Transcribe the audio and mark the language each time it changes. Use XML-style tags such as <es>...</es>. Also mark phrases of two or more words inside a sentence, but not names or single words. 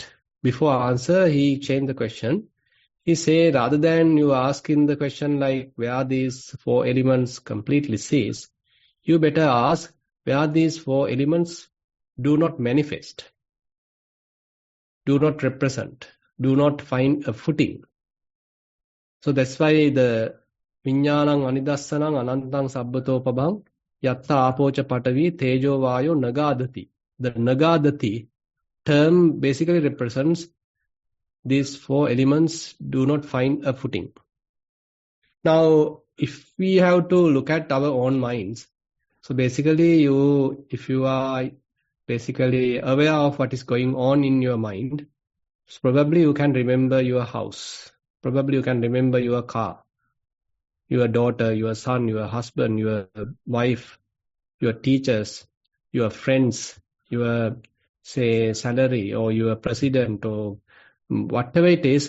<en>Before answer, he changed the question. He said, rather than you asking the question like, where are these 4 elements completely ceased? You better ask, where are these 4 elements do not manifest, do not represent, do not find a footing. So that's why the</en> <pi>Viññānaṁ anidassanam anantaṁ sabbato pabhaṁ yatta apocha patavi tejo vayo nagadati.</pi> <en>The nagadati term basically represents these 4 elements do not find a footing. Now, if we have to look at our own minds, so basically if you are basically aware of what is going on in your mind, so probably you can remember your house, probably you can remember your car, your daughter, your son, your husband, your wife, your teachers, your friends, your, say, salary, or your president, or whatever it is.</en>